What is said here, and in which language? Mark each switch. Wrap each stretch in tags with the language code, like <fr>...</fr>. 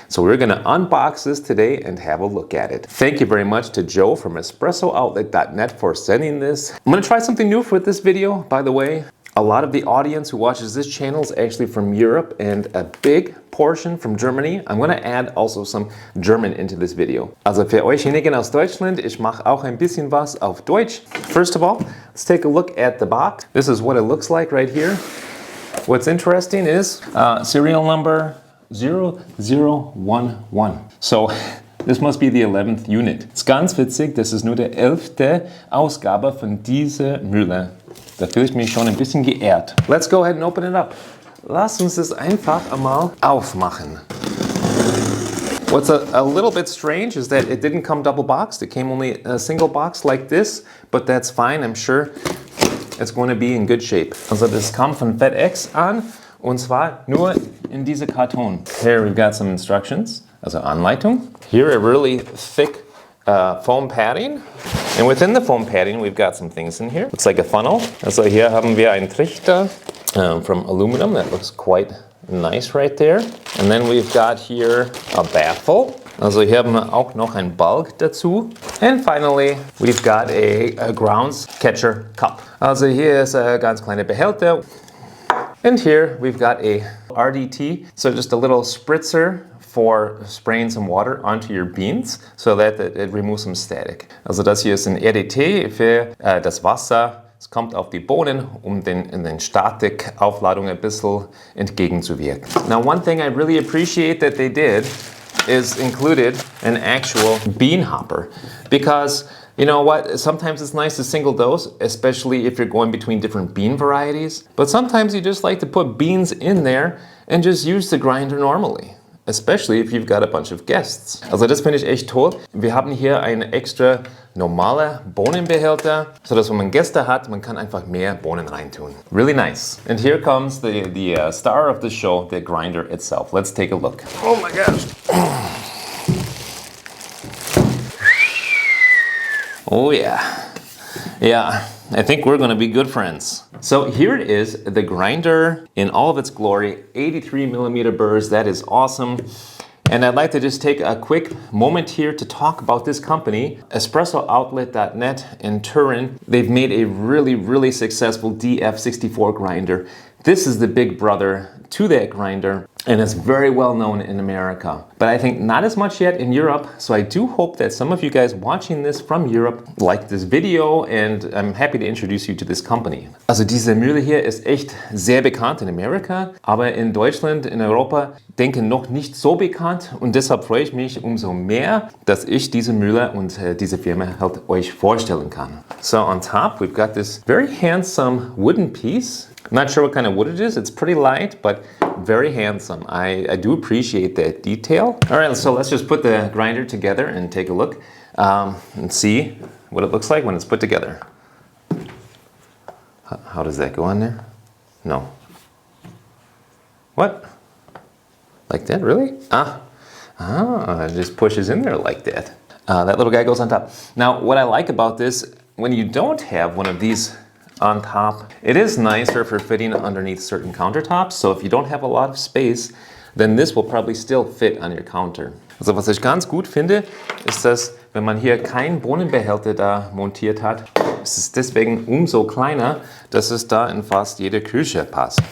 <en>So we're gonna unbox this today and have a look at it. Thank you very much to Joe from EspressoOutlet.net for sending this. I'm gonna try something new for this video, by the way. A lot of the audience who watches this channel is actually from Europe and a big portion from Germany. I'm gonna add also some German into this video.</en> <de>Also für euchjenigen aus Deutschland, ich mache auch ein bisschen was auf Deutsch.</de> <en>First of all, let's take a look at the box. This is what it looks like right here. What's interesting is serial number 0011. So this must be the 11th unit. It's</en> <de>ganz witzig, das ist nur der 11. Ausgabe von dieser Mühle. Da fühle ich mich schon ein bisschen geehrt.</de> <en>Let's go ahead and open it up.</en> <de>Lass uns das einfach einmal aufmachen.</de> <en>What's a little bit strange is that it didn't come double boxed. It came only a single box like this, but that's fine. I'm sure it's going to be in good shape.</en> <de>Also das kam von FedEx an und zwar nur in diese Karton.</de> <en>Here we've got some instructions,</en> <de>also Anleitung.</de> <en>Here a really thick foam padding. And within the foam padding, we've got some things in here. It's like a funnel.</en> <de>Also hier haben wir einen Trichter</de> <en>from aluminum. That looks quite nice right there. And then we've got here a baffle.</en> <de>Also hier haben wir auch noch ein Bulk dazu.</de> <en>And finally, we've got a grounds catcher cup.</en> <de>Also hier ist ein ganz kleiner Behälter.</de> <en>And here we've got a RDT, so just a little spritzer for spraying some water onto your beans, so that it removes some static.</en> <de>Also das hier ist ein RDT für das Wasser. Es kommt auf die Bohnen, den Statikaufladung ein bisschen entgegenzuwirken.</de> <en>Now one thing I really appreciate that they did is included an actual bean hopper, because you know what, sometimes it's nice to single dose, especially if you're going between different bean varieties, but sometimes you just like to put beans in there and just use the grinder normally. Especially if you've got a bunch of guests.</en> <de>Also das finde ich echt toll. Wir haben hier einen extra normale Bohnenbehälter, sodass wenn man Gäste hat, man kann einfach mehr Bohnen reintun.</de> <en>Really nice. And here comes the star of the show, the grinder itself. Let's take a look. Oh my gosh. Oh yeah. Yeah, I think we're gonna be good friends. So here it is, the grinder in all of its glory, 83mm burrs. That is awesome. And I'd like to just take a quick moment here to talk about this company, EspressoOutlet.net in Turin. They've made a really successful DF64 grinder. This is the big brother to that grinder, and it's very well known in America. But I think not as much yet in Europe, so I do hope that some of you guys watching this from Europe like this video, and I'm happy to introduce you to this company.</en> <de>Also diese Mühle hier ist echt sehr bekannt in Amerika, aber in Deutschland, in Europa, denke noch nicht so bekannt, und deshalb freue ich mich umso mehr, dass ich diese Mühle und diese Firma halt euch vorstellen kann.</de> <en>So on top we've got this very handsome wooden piece. I'm not sure what kind of wood it is. It's pretty light, but very handsome. I do appreciate that detail. All right, so let's just put the grinder together and take a look and see what it looks like when it's put together. How does that go on there? No. What? Like that, really? It just pushes in there like that. That little guy goes on top. Now, what I like about this, when you don't have one of these on top, it is nicer for fitting underneath certain countertops. So if you don't have a lot of space, then this will probably still fit on your counter.</en> <de>Also was ich ganz gut finde, ist, dass wenn man hier keinen Bohnenbehälter da montiert hat, ist es deswegen umso kleiner, dass es da in fast jede Küche passt.</de>